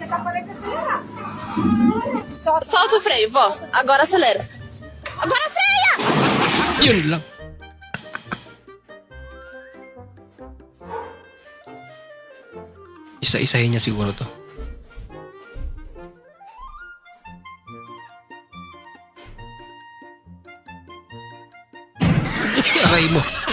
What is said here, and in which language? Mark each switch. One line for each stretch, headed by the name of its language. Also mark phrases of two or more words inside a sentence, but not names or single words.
Portuguese: Solta o freio, vó. Agora acelera. Agora freia!
Filipino: Yun lang. Isa-isahin niya siguro to. Aray mo.